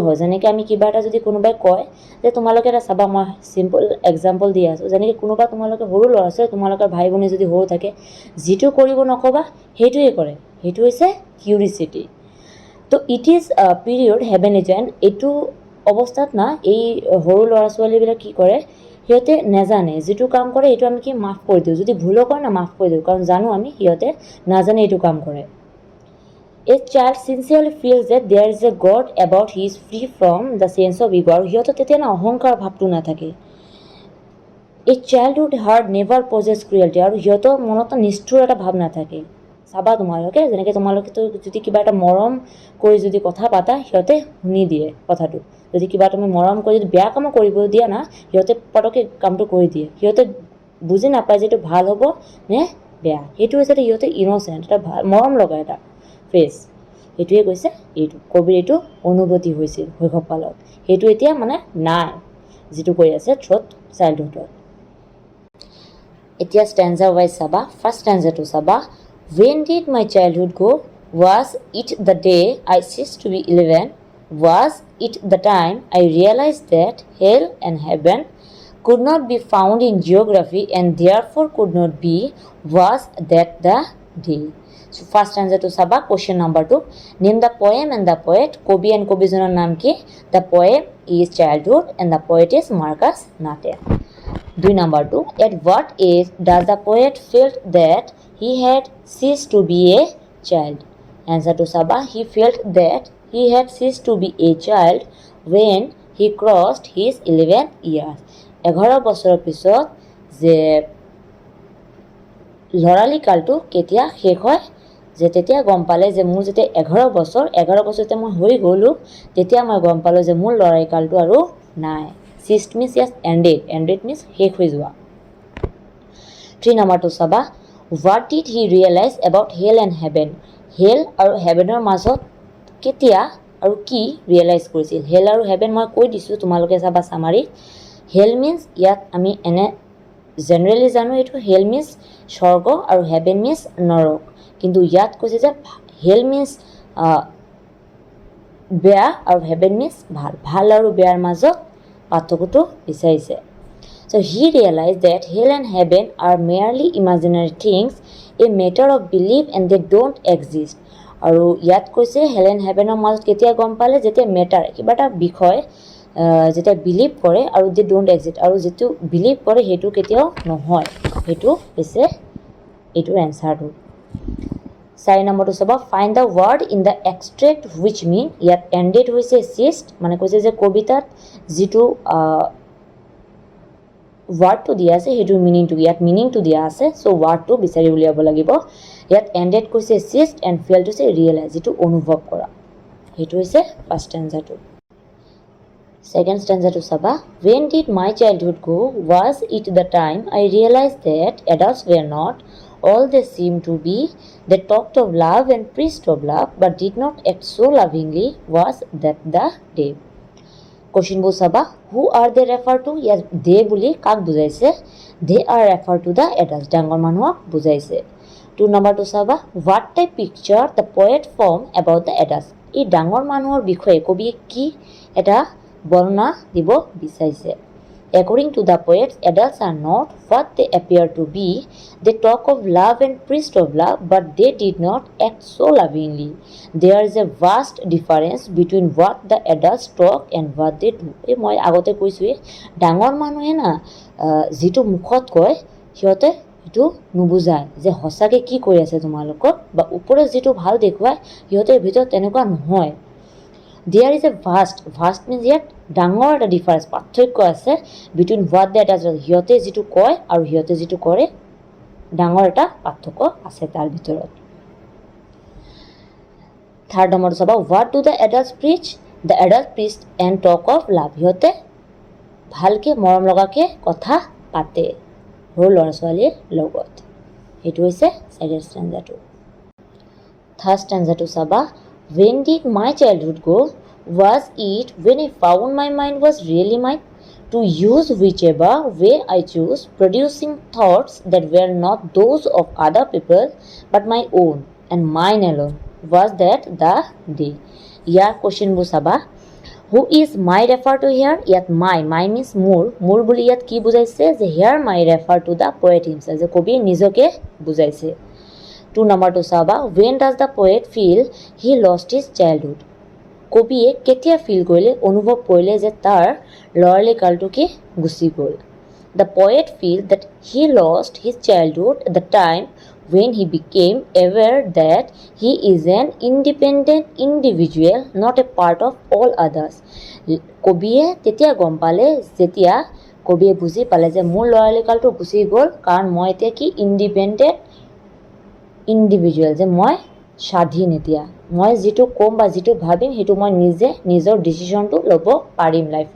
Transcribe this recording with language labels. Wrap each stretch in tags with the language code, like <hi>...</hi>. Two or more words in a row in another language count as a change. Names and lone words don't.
<as>যেনেকৈ আমি কিবা এটা যদি কোনোবাই কয় যে তোমালোকে এটা চাবা, মই</as> <en>simple example</en> <as>দি আছোঁ, যেনেকৈ কোনোবা তোমালোকে সৰু ল'ৰা ছোৱালী, তোমালোকৰ ভাই ভনী যদি সৰু থাকে, যিটো কৰিব নক'বা সেইটোৱে কৰে, সেইটো হৈছে কিউৰিচিটি।</as> <en>so it is period heavenly joy.</en> <as>এইটো অৱস্থাত না এই সৰু ল'ৰা ছোৱালীবিলাক কি কৰে, সিহঁতে নাজানে, যিটো কাম কৰে এইটো আমি কি মাফ কৰি দিওঁ, যদি ভুলো কৰে না মাফ কৰি দিওঁ, কাৰণ জানো আমি সিহঁতে নাজানে এইটো কাম কৰে।</as> <en>A child sincerely feels that there is a God about he is free from the sense of ego,</en> <as>আৰু সিহঁতৰ তেতিয়া না অহংকাৰ ভাৱটো নাথাকে।</as> <en>A childhood heart never possesses cruelty,</en> <as>আৰু সিহঁতৰ মনত নিষ্ঠুৰ এটা ভাৱ নাথাকে। চাবা তোমালোকে, যেনেকৈ তোমালোকেতো যদি কিবা এটা মৰম কৰি যদি কথা পাতা, সিহঁতে শুনি দিয়ে কথাটো। যদি কিবা তুমি মৰম কৰি যদি বেয়া কামো কৰিব দিয়া না, সিহঁতে পটককৈ কামটো কৰি দিয়ে, সিহঁতে বুজি নাপায় যে এইটো ভাল হ'ব নে বেয়া। সেইটো হৈছে সিহঁতে ইন'চেণ্ট, এটা ভাল মৰম লগা এটা ফেচ। সেইটোৱে কৈছে, এইটো কবিৰ এইটো অনুভূতি হৈছিল শৈশৱকালত, সেইটো এতিয়া মানে নাই, যিটো কৈ আছে থ্ৰুত চাইল্ডহুডত। এতিয়া</as> <en>stanza wise</en> <as>চাবা।</as> <en>first stanzaটো</en> <as>চাবা,</as> <en>when did my childhood go? Was it the day I ceased to be 11? Was it the time I realized that hell and heaven could not be found in geography and therefore could not be? Was that the day? So first answer to Saba. Question number 2, name the poem and the poet.</en> <as>কবি আৰু কবিজনাৰ নাম কি?</as> <en>The poem is Childhood and the poet is Marcus Natte. 2 number 2, at what age does the poet felt that he had ceased to be a child? Answer to Saba, he felt that he had ceased to be a child when he crossed his 11 years.</en> <as>11 বছৰৰ পিছত যে লৰালি কালটো কেতিয়া শেষ হয়, যে তেতিয়া গম পালে যে মোৰ যেতিয়া 11 বছৰ যেতিয়া মই হৈ গ'লোঁ, তেতিয়া মই গম পালোঁ যে মোৰ লৰালি কালটো আৰু নাই।</as> <en>Ceased means yes, ended means</en> <as>শেষ হৈ যোৱা। 3 নম্বৰটো চাবা,</as> <en>what did he realize about hell and heaven?</en> <as>হেল আৰু হেভেনৰ মাজত কেতিয়া আৰু কি ৰিয়েলাইজ কৰিছিল? হেল আৰু হেভেন মই কৈ দিছোঁ, তোমালোকে চাবা চামাৰি।</as> <en>hell means,</en> <as>ইয়াত আমি এনে জেনেৰেলি জানো এইটো</as> <en>hell means</en> <as>স্বৰ্গ আৰু</as> <en>heaven means</en> <as>নৰক, কিন্তু ইয়াত কৈছে যে</as> <en>hell means</en> <as>বেয়া আৰু</as> <en>heaven means</en> <as>ভাল, ভাল আৰু বেয়াৰ মাজত পাৰ্থক্যটো বিচাৰিছে।</as> <en>So he realized that hell and heaven are merely imaginary things, a matter of belief and they don't exist.</en> <as>আৰু ইয়াত কৈছে</as> <en>hell and heavenৰ</en> <as>মাজত কেতিয়া গম পালে, যেতিয়া মেটাৰ কিবা এটা বিষয় যেতিয়া বিলিভ কৰে আৰু</as> <en>they don't exist,</en> <as>আৰু যিটো বিলিভ কৰে সেইটো কেতিয়াও নহয়, সেইটো হৈছে এইটোৰ এনচাৰটো। 4 নম্বৰটো চাবা,</as> <en>find the word in the extract which mean.</en> <as>ইয়াত এণ্ডেড হৈছে চিষ্ট, মানে কৈছে যে কবিতাত যিটো ৱাৰ্ডটো দিয়া আছে সেইটোৰ মিনিংটো, ইয়াত মিনিংটো দিয়া আছে, চ' ৱাৰ্ডটো বিচাৰি উলিয়াব লাগিব। ইয়াত এণ্ডেড কৈছে</as> <en>ceased and felt</en> <as>হৈছে ৰিয়েলাইজ, যিটো অনুভৱ কৰা, সেইটো হৈছে</as> <en>first stanzaটো। second stanzaটো</en> <as>চাবা,</as> <en>when did my childhood go? Was it the time I realized that adults were not all they seemed to be? They talked of love and preached of love but did not act so lovingly. Was that the day?</en> <as>কোৱেশ্যনবোৰ চাবা,</as> <en>who are they refer to?</en> <as>ইয়াত দে বুলি কাক বুজাইছে?</as> <en>they are refer to the adults,</en> <as>ডাঙৰ মানুহক বুজাইছে। 2 নম্বৰটো চাবা,</as> <en>what type picture the poet form about the adults?</en> <as>এই ডাঙৰ মানুহৰ বিষয়ে কবিয়ে কি এটা বৰ্ণনা দিব বিচাৰিছে?</as> <en>According to the poets, adults are not what they appear to be. They talk of love and preach of love, but they did not act so lovingly. There is a vast difference between what the adults talk and what they do.</en> <as>মই আগতে কৈছোঁৱে ডাঙৰ মানুহে না যিটো মুখত কয় সিহঁতে সেইটো নুবুজায় যে সঁচাকৈ কি কৰি আছে তোমালোকক, বা ওপৰত যিটো ভাল দেখুৱায় সিহঁতৰ ভিতৰত তেনেকুৱা নহয়।</as> <en>There is a vast means</en> <as>ইয়াত ডাঙৰ এটা ডিফাৰেঞ্চ পাৰ্থক্য আছে</as> <en>between what the adults</en> <as>সিহঁতে যিটো কয় আৰু সিহঁতে যিটো কৰে, ডাঙৰ এটা পাৰ্থক্য আছে তাৰ ভিতৰত। থাৰ্ড নম্বৰটো চাবা,</as> <en>what do the adults preach? the adult preach and talk of love.</en> <as>সিহঁতে ভালকৈ মৰম লগাকৈ কথা পাতে সৰু ল'ৰা ছোৱালীৰ লগত। সেইটো হৈছে</as> <en>second stanzaটো। third stanzaটো</en> <as>চাবা,</as> <en>when did my childhood go? Was it when I found my mind was really mine? To use whichever way I choose, producing thoughts that were not those of other people but my own and mine alone. Was that the day?</en> <as>ইয়াৰ কুৱেশ্যনবোৰ চাবা।</as> <en>Who is my refer to here? ইয়াত my means</en> <as>মোৰ বুলি ইয়াত কি বুজাইছে যে</as> <en>here my refer to the poet himself,</en> <as>যে কবিয়ে নিজকে বুজাইছে। 2 নম্বৰটো চাবা,</as> <en>when does the poet feel he lost his childhood?</en> <as>কবিয়ে কেতিয়া ফিল কৰিলে, অনুভৱ কৰিলে যে তাৰ ল'ৰালি কালটো কি গুচি গ'ল।</as> <en>The poet feels that he lost his childhood at the time when he became aware that he is an independent individual, not a part of all others.</en> <as>কবিয়ে তেতিয়া গম পালে, যেতিয়া কবিয়ে বুজি পালে যে মোৰ ল'ৰালি কালটো গুচি গ'ল, কাৰণ মই এতিয়া কি</as> <en>independent individual,</en> <as>যে মই স্বাধীন, এতিয়া মই যিটো ক'ম বা যিটো ভাবিম সেইটো মই নিজে নিজৰ ডিচিশ্যনটো ল'ব পাৰিম লাইফৰ।</as>